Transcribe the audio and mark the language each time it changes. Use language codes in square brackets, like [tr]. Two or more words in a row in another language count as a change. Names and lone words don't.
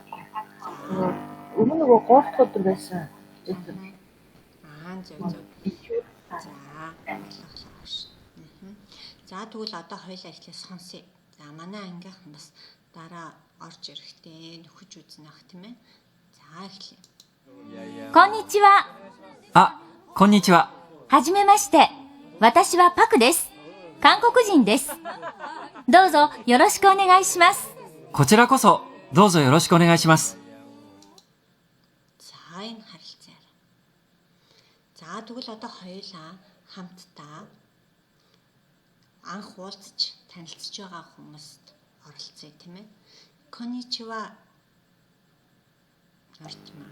[mn] Өмнө нөгөө 3 дахь өдөр байсан. Зөв. За ойлголоо ш. За тэгвэл одоо хоёлаа эхлээ сонсъё. За манай ангийнхан бас дараа орж ирэхдээ нөхөж үзнэ ах тийм ээ. За эхлэе. [ja] こんにちは。あ、こんにちは。はじめまして。私はパクです。韓国人です。どうぞよろしくお願いします。こちらこそどうぞよろしくお願いします。 [mn] За энэ харилцаар. За тэгвэл одоо хоёулаа хамтдаа анх уулзч танилцж байгаа хүмүүст оролцъё тийм ээ. [ja] Коничива. Норчмаа.